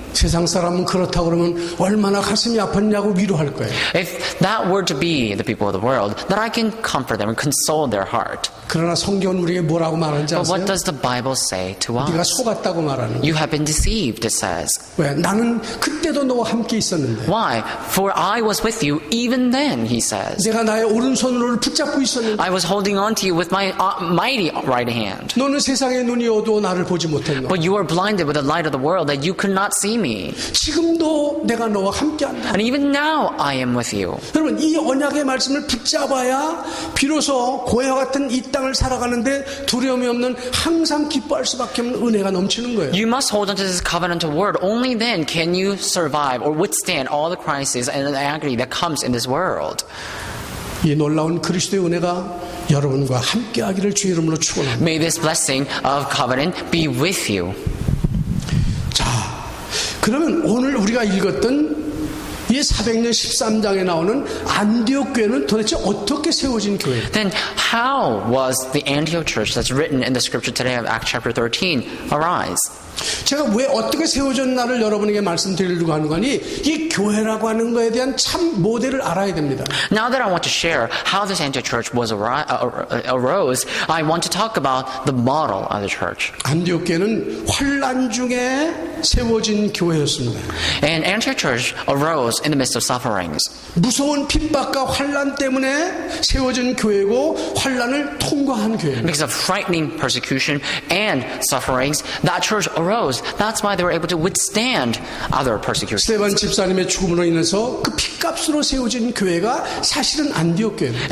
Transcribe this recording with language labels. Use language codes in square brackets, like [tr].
[ko] 세상 사람은 그렇다고 그러면 얼마나 가슴이 아팠냐고 위로할 거예요. [en] If that were to be the people of the world, then I can comfort them and console their heart. [ko] 그러나 성경은 우리에게 뭐라고 말하는지 [en] But [ko] 아세요? [en] what does the Bible say to [ko] 네가 [en] us? [ko] 속았다고 말하는 거예요. [en] You have been deceived, it says. [ko] 왜? 나는 그때도 너와 함께 있었는데 [en] Why? For I was with you even then, he says. [ko] 내가 나의 오른손으로 붙잡고 있었는데 [en] I was holding on to you with my mighty right hand. [ko] 너는 세상의 눈이 어두워 나를 보지 못했노. [en] But you are blinded with the light of the world that you could not see me. [ko] 지금도 내가 너와 함께한다. [en] And even now I am with you. [ko] 여러분 이 언약의 말씀을 붙잡아야 비로소 고해와 같은 이 땅을 살아가는데 두려움이 없는 항상 기뻐할 수밖에 없는 은혜가 넘치는 거예요. [en] You must hold on to this covenantal word. Only then can you survive or withstand all the crises and the agony that comes in this world. [ko] 이 놀라운 그리스도의 은혜가 여러분과 함께하기를 주의 이름으로 축원합니다. [en] May this blessing of covenant be with you. [ko] 자, 그러면 오늘 우리가 읽었던 이 400년 13장에 나오는 안디옥 교회는 도대체 어떻게 세워진 교회예요? [en] Then how was the Antioch church that's written in the scripture today of Acts chapter 13 arise? [ko] 제가 왜 어떻게 세워졌나를 여러분에게 말씀드리려고 하는 거니 이 교회라고 하는 거에 대한 참 모델을 알아야 됩니다. [en] Now that I want to share how this Antioch church arose, I want to talk about the model of the church. [ko] 안디옥 교회는 환난 중에 세워진 교회였습니다. [en] And Antioch church arose in the midst of sufferings. [ko] 무서운 핍박과 환난 때문에 세워진 교회고 환난을 통과한 교회입니다. [en] Because of frightening persecution and sufferings, that church arose. That's why they were able to withstand other persecutions. [ko] 스테반 집사님의 죽음으로 인해서 그 핏값으로 세워진 교회가 사실은 안디옥 교회입니다.